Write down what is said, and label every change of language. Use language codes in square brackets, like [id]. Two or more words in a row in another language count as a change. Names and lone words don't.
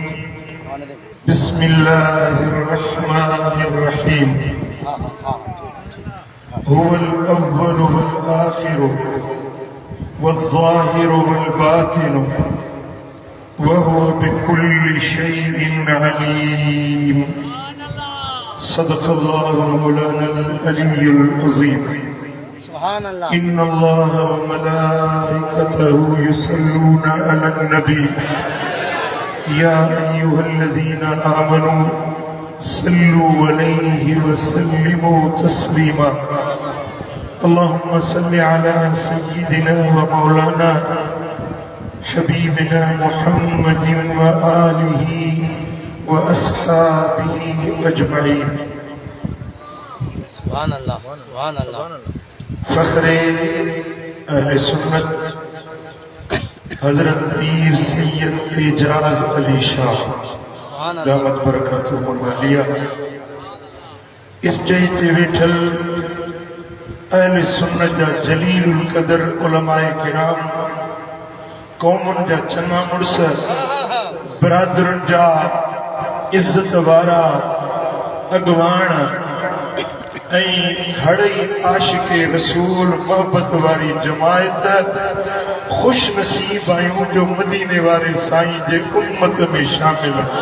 [ar] بسم الله الرحمن الرحيم هو الأول والآخر والظاهر والباطن وهو بكل شيء عليم. صدق الله مولانا العلي العظيم. سبحان الله. إن الله وملائكته يصلون على النبي يا أيها الذين آمنوا صلوا عليه وسلموا تسليما. اللهم صل على سيدنا ومولانا حبيبنا محمد وآله وأصحابه أجمعين. سبحان الله، سبحان الله. [ur] فخرِ اہلِ سنت حضرت پیر سید اعجاز علی شاہ [ar] دامت بركاته العالية [sd] اسٽيج تي ويٺل اهلِ سنت جا جليل القدر علماءِ ڪرام، قومن جا چڱا مڙس، برادرين جا عزت وارا اڳوان ۽ هڙئي عاشقِ رسول محبت واري جماعت خوش نصيب آهيون جو مديني واري سائين جي امت ۾ شامل.